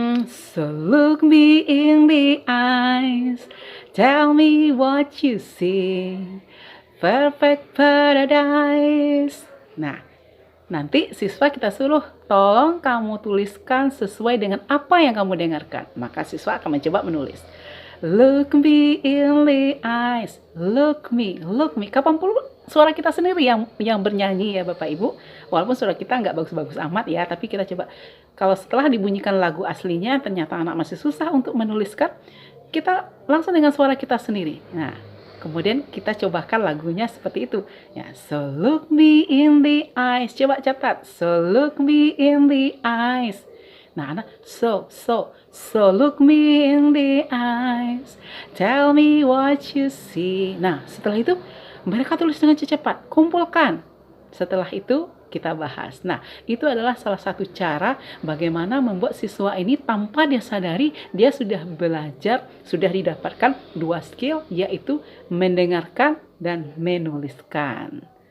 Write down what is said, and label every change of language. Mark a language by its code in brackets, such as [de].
[en] So look me in the eyes, tell me what you see, perfect paradise. [id] Nah, nanti siswa kita suruh, tolong kamu tuliskan sesuai dengan apa yang kamu dengarkan. Maka siswa akan mencoba menulis. [en] Look me in the eyes, look me. [id] Kapan perlu suara kita sendiri yang bernyanyi ya Bapak Ibu. Walaupun suara kita nggak bagus-bagus amat ya, tapi kita coba. Kalau setelah dibunyikan lagu aslinya, ternyata anak masih susah untuk menuliskan, kita langsung dengan suara kita sendiri. Nah, kemudian kita cobakan lagunya seperti itu. [en] Ya, so look me in the eyes. [id] Coba catat. [en] So look me in the eyes. [id] Nah, anak, [en] so look me in the eyes. Tell me what you see. [id] Nah, setelah itu mereka tulis dengan cepat, kumpulkan. Setelah itu kita bahas. Nah, itu adalah salah satu cara bagaimana membuat siswa ini tanpa dia sadari, dia sudah belajar, sudah didapatkan dua skill, yaitu mendengarkan dan menuliskan.